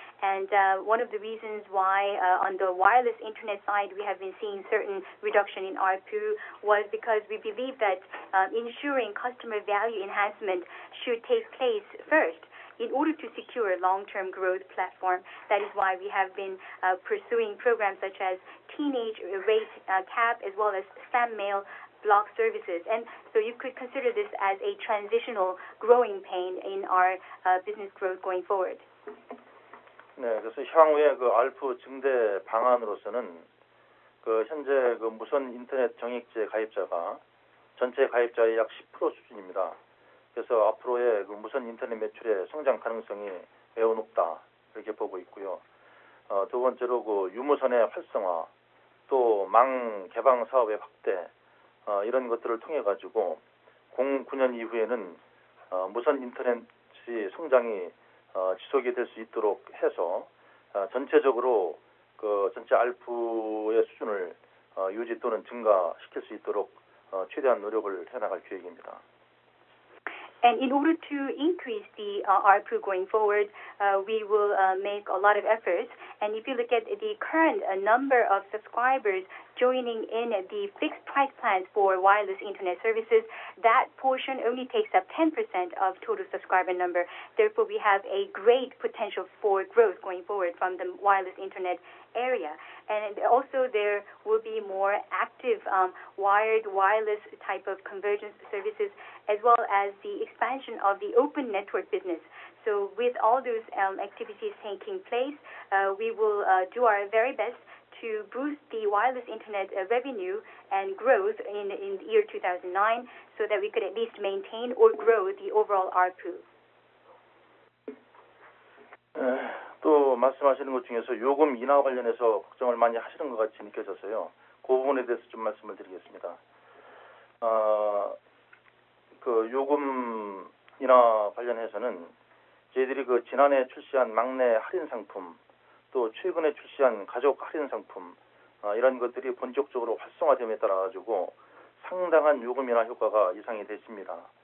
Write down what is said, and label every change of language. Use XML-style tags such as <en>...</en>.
<en>And one of the reasons why on the wireless internet side we have been seeing certain reduction in ARPU was because we believe that ensuring customer value enhancement should take place first in order to secure a long-term growth platform. That is why we have been pursuing programs such as teenage rate cap, as well as spam mail block services. And so you could consider this as a transitional growing pain in our business growth going forward.</en> <ko>네, 그래서 향후에 그 ARPU 증대 방안으로서는 그 현재 그 무선 인터넷 정액제 가입자가 전체 가입자의 약 10% 수준입니다. 그래서 앞으로의 그 무선 인터넷 매출의 성장 가능성이 매우 높다 이렇게 보고 있고요. 두 번째로 그 유무선의 활성화, 또 망 개방 사업의 확대 이런 것들을 통해 가지고 09년 이후에는 무선 인터넷의 성장이 지속이 될 수 있도록 해서 전체적으로 그 전체 ARPU의 수준을 유지 또는 증가시킬 수 있도록 최대한 노력을 해나갈 계획입니다.</ko> <en>And in order to increase the ARPU going forward, we will make a lot of efforts. And if you look at the current number of subscribers joining in the fixed price plans for wireless internet services, that portion only takes up 10% of total subscriber number. Therefore, we have a great potential for growth going forward from the wireless internet area. And also there will be more active wired wireless type of convergence services, as well as the expansion of the open network business. So with all those activities taking place, we will do our very best to boost the wireless internet revenue and growth in the year 2009, so that we could at least maintain or grow the overall ARPU.</en> <ko>또 말씀하시는 것 중에서 요금 인하 관련해서 걱정을 많이 하시는 것 같이 느껴져서요. 그 부분에 대해서 좀 말씀을 드리겠습니다. 그 요금 인하 관련해서는 저희들이 그 지난해 출시한 막내 할인 상품, 또 최근에 출시한 가족 할인 상품 이런 것들이 본격적으로 활성화됨에 따라 가지고 상당한 요금 인하 효과가 예상이 됐습니다.</ko>